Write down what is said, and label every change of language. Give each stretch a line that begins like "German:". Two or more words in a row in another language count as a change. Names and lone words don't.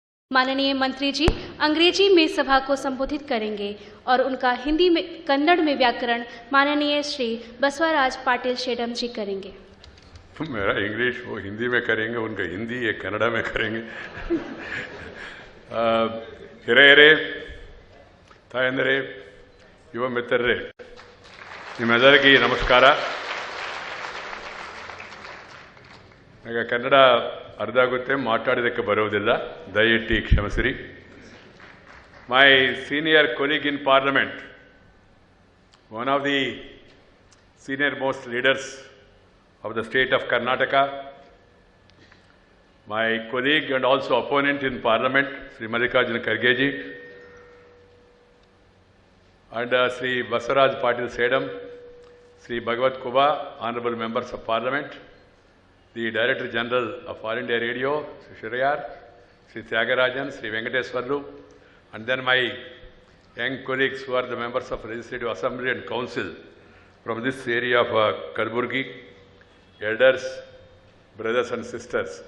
Hindi: माननीय मंत्री जी अंग्रेजी में सभा को संबोधित करेंगे और उनका हिंदी में कन्नड़ में व्याकरण माननीय श्री बसवराज पाटिल शेडम जी करेंगे। मेरा इंग्लिश वो हिंदी में करेंगे, उनका हिंदी ये कन्नड़ में करेंगे।
Kannada: ಹಿರಿಯರೇ, ತಾಯಂದಿರೇ, ಯುವ ಮಿತ್ರರೇ, ನಿಮ್ಮೆಲ್ಲರಿಗೂ ನಮಸ್ಕಾರ. ನನಗೆ ಕನ್ನಡ ಅರ್ಧ ಆಗುತ್ತೆ, ಮಾತಾಡೋದಕ್ಕೆ ಬರೋದಿಲ್ಲ, ದಯವಿಟ್ಟು ಕ್ಷಮಿಸಿರಿ.
English: my senior colleague in parliament, one of the senior most leaders of the state of Karnataka, my colleague and also opponent in parliament, Sri Mallikarjuna Kharge ji, and Sri Baswaraj Patil Sedam, Sri Bhagavat Kuba, honorable members of parliament, the Director General of All India Radio, Sri Shirayar, Sri Tyagarajan, Sri Venkateswarlu, and then my young colleagues who are the members of Legislative Assembly and Council from this area of Kalaburgi, elders, brothers and sisters.